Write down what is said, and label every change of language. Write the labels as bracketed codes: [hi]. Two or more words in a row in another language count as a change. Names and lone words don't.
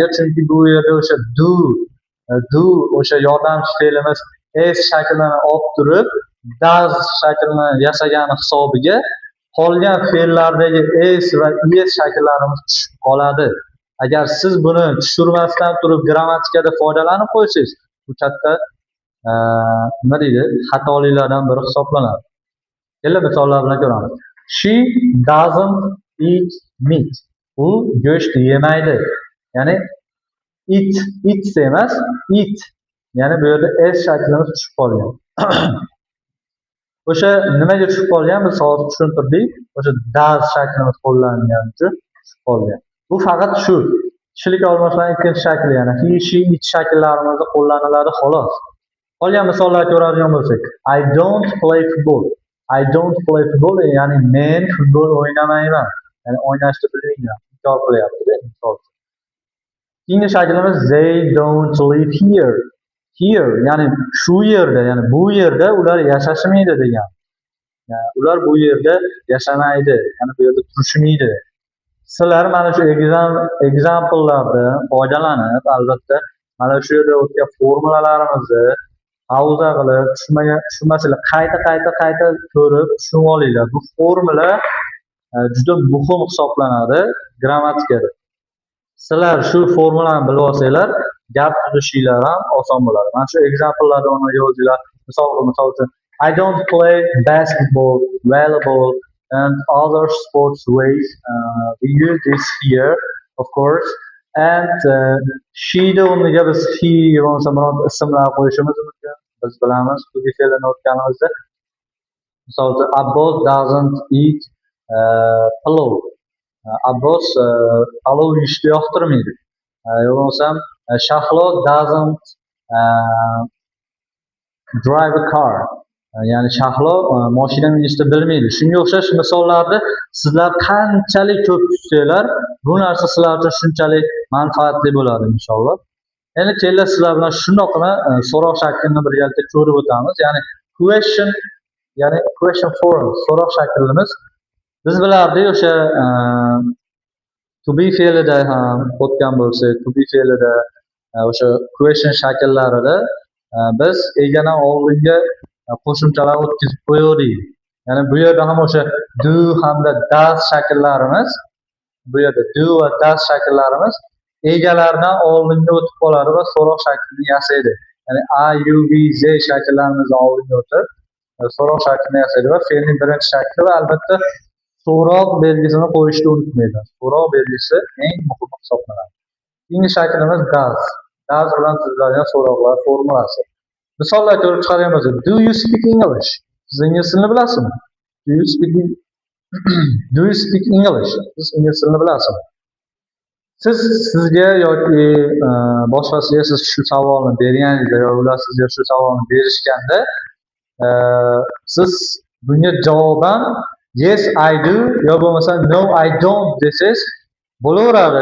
[uz] Chunki bu yerda o'sha do o'sha yordamchi fe'limiz s shaklini olib turib does shaklini yasagani hisobiga qolgan fe'llardagi s va es shakillarimiz tushib qoladi. Agar siz buni tushirmasdan turib grammatikada foydalanib qo'ysangiz, bu katta nima deydi, xatoliklardan biri hisoblanadi. Keling misollar bilan ko'ramiz. [en] She doesn't eat meat. [uz] U go'sht yemaydi. Ya'ni eats emas, eat. Ya'ni bu yerda s shaklimiz tushib qolgan. O'sha nimaga tushib qolgan? Biz hozir tushuntirdik. O'sha does shaklimiz qo'llanilgani uchun tushib qolgan. Bu faqat shu kishilik almashlanish ikkinchi shakli, ya'ni [en] he, she, it [uz] shakllarimizni qo'llaniladi xolos. Qolgan misollarni ko'radigan bo'lsak, [en] I don't play football. I don't play football, [uz] ya'ni men futbol o'ynamayman. Ya'ni o'ynashni bilmayman. Inkor qilyapti, misol. Keyingi shaklimiz [en] they don't live here. [uz] Here, ya'ni shu yerda, ya'ni bu yerda ular yashashmaydi degan. Yani ular bu yerda yashamaydi, ya'ni bu yerda turishmaydi. Sizlar mana shu example'lardan foydalanib, albatta mana shu yerda o'tgan formulalarimizni havza qilib, tushunmasanglar qayta ko'rib tushunib olinglar. Bu formula juda muhim hisoblanadi grammatikada. Sizlar shu formulani bilib olsanglar, gap tuzishinglar ham oson bo'ladi. Mana shu example'larni uni yozinglar. Misol uchun [en] I don't play basketball, volleyball and other sports ways. We use this here, of course. [uz] And she'ni o'rniga biz he bo'lmasa biror ismlar qo'yishimiz mumkin. Biz bilamiz, bu fe'lni o'tganimizda. Misol uchun [en] Abbos doesn't eat palov. [uz] Abbos palov yeyishni yoqtirmaydi. [en] Bo'lmasam Shahlo doesn't drive a car. [uz] Ya'ni Shahlo mashina minishni bilmaydi. Shunga o'xshash misollarni sizlar qanchalik ko'p tutsanglar, bu narsa sizlar uchun shunchalik manfaatli bo'ladi inshaalloh. Endi kelinglar sizlar bilan shundoqqina so'roq shaklini birgalikda ko'rib o'tamiz. Ya'ni [en] question form [uz] so'roq shaklimiz biz bilardik o'sha [en] to be [uz] fe'lida ham o'tgan bo'lsak, [en] to be [uz] fe'lida o'sha question shakllarida biz egadan oldinga qo'shimchalar o'tkazib qo'ydik. Ya'ni bu yerda ham o'sha do hamda does shakllarimiz, bu yerda do va does shakllarimiz egalardan oldinga o'tib qoladi va so'roq shaklini yasaydi. Ya'ni a, u, v, z shakllarimiz oldinga o'tib so'roq shaklini yasaydi va fe'lning birinchi shakli va albatta so'roq belgisini qo'yishni unutmaydi. So'roq belgisi eng muhim hisoblanadi. Keyingi shaklimiz does. Does bilan tuziladigan so'roqlar formulasi. Misollar ko'rib chiqadigan bo'lsak, [en] do you speak English? [uz] Siz ingliz tilini bilasizmi? [en] Do you speak English? [uz] Siz ingliz tilini bilasizmi? Sizga yoki boshqasiga siz shu savolni berganingizda yoki ular sizga shu savolni berishganda siz bunga javoban [en] yes I do [uz] yo bo'lmasa [en] no I don't [uz] desangiz bo'laveradi.